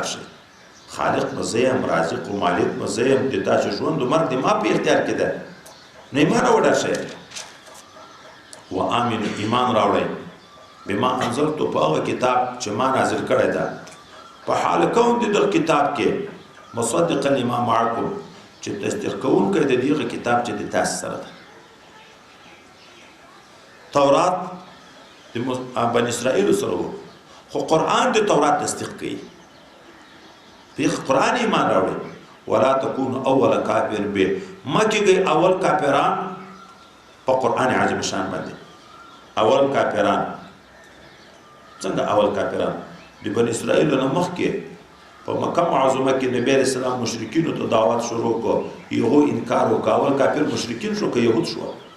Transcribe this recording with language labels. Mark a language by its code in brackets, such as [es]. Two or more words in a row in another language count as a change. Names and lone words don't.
[ps] شئ خالق به زه یم رازق و مالک به زه یم د تاسې ژوند و مرګ د ما په اختیار کې ده نو ایمان راوړه شئ و آمنو ایمان راوړئ [ar] بما انزلتو [ps] په هغه کتاب چې ما نازل کړی ده په حال کون د دغه کتاب کې [ar] مصدقا لما معکم [ps] چې تصدیق کوونکی د دغه کتاب چې د تاسو سره ده تورات د بني اسرائیل سره و خو قرآن د تورات تصدیق کوي په قرآن ایمان راوړئ [ar] ولا تكونوا اول کافر به [ps] مکه گئی اول کافران په قرآن عظیم شان باندې اول کافران څنګه اول کافران د بنی اسرائیل نه مخکې په مکه معظمه کې نبی علیہ السلام مشرکینو ته دعوت شروع کو یو انکار وکړ اول کافر مشرکین شو که يهود شو